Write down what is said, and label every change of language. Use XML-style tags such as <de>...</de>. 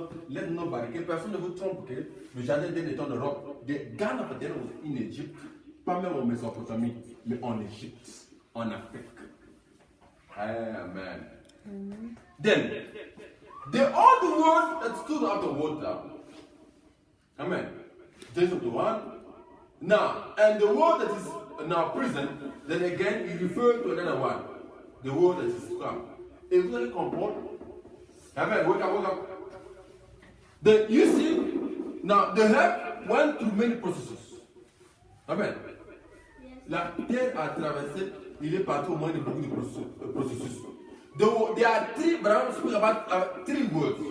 <en>Let nobody,</en> <fr>que personne ne vous trompe que le jardin d'Éden est en Europe.</fr> <en>The Garden of Eden was in Egypt,</en> <fr>pas même en Mésopotamie, mais en Égypte, en Afrique. Amen. Mm-hmm.</fr> <en>Then, the old word that stood out of water. Amen. Genesis 1. Now, and the word that is now present, then again, you refer to another one. The word that is come.</en> <fr>Et vous allez comprendre.</fr> <en>Amen. Wake up. Then you see, now the herb went through many processes. Amen. Yes.</en> <fr>La terre a traversé, il est parti au moins de beaucoup de processus.</fr> <en>There are three branches, speak about three words.</en>